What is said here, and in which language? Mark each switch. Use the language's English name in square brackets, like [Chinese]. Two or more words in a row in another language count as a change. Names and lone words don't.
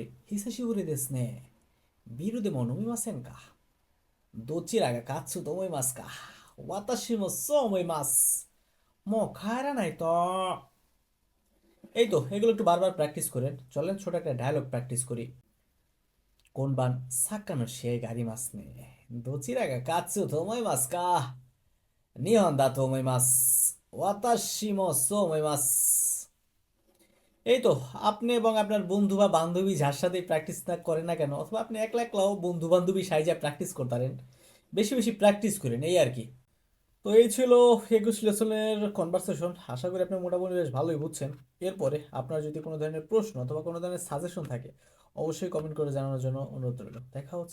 [Japanese] 久しぶりですね、ビールでも飲みませんか? どちらが勝つと思いますか？私もそう思います. もう帰らないと. [Bangla] এই তো এগুলো একটু বারবার প্র্যাকটিস করেন। চলেন ছোট একটা ডায়লগ প্র্যাকটিস করি। [Japanese] 今晩サッカーの試合がありますね。どちらが勝つと思いますか？日本だと思います。私もそう思います。 [Bangla] এই তো আপনি এবং আপনার বন্ধু বা বান্ধবী যার সাথে প্র্যাকটিস না করেন না কেন, অথবা আপনি একলা একলাও বন্ধু বান্ধবী সাইজে প্র্যাকটিস করতে পারেন। বেশি বেশি প্র্যাকটিস করেন, এই আর কি। তো এই ছিল 21 লেসনের কনভারসেশন। আশা করি আপনি মোটামুটি বেশ ভালোই বুঝছেন। এরপরে আপনার যদি কোনো ধরনের প্রশ্ন অথবা কোনো ধরনের সাজেশন থাকে, অবশ্যই কমেন্ট করে জানানোর জন্য অনুরোধ রইল।